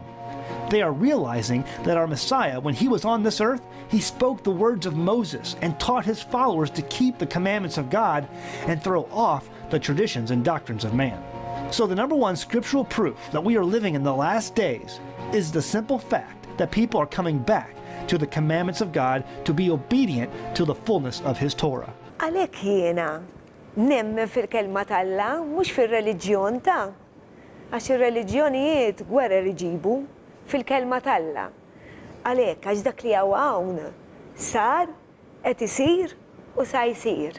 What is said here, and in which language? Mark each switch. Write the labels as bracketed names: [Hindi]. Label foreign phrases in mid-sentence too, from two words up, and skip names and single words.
[English] They are realizing that our Messiah, when he was on this earth, he spoke the words of Moses and taught his followers to keep the commandments of God and throw off the traditions and doctrines of man. So the number one scriptural proof that we are living in the last days is the simple fact that people are coming back to the commandments of God to be obedient to the fullness of his Torah. [Maltese] Għalhekk jiena nemmen fil-kelma tal-Alla mhux fir-reliġjon ta' għax ir-reliġjonijiet gwerer iġibu fil-kelma tal-Alla. Għalhekk għax dak li hawn sar qed isir u sa jsir.